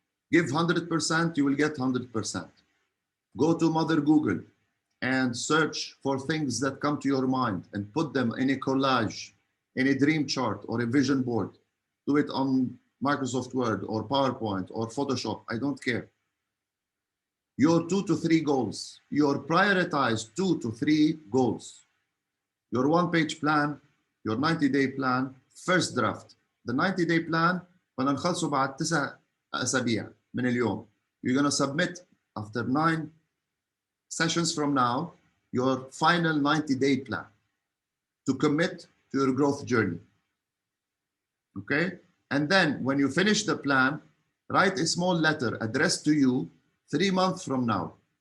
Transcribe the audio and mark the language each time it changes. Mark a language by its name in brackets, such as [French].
[English] Give 100%, you will get 100%. Go to Mother Google and search for things that come to your mind and put them in a collage, in a dream chart or a vision board. Do it on Microsoft Word or PowerPoint or Photoshop, I don't care. Your 2 to 3 goals, your prioritized 2 to 3 goals. Your one page plan, your 90-day plan, first draft. The 90-day plan, [Arabic] بدنا نخلصه بعد 9 أسابيع من اليوم. [English] You're going to submit after 9 sessions from now, your final 90-day plan to commit to your growth journey. Okay? And then when you finish the plan, write a small letter addressed to you 3 months from now.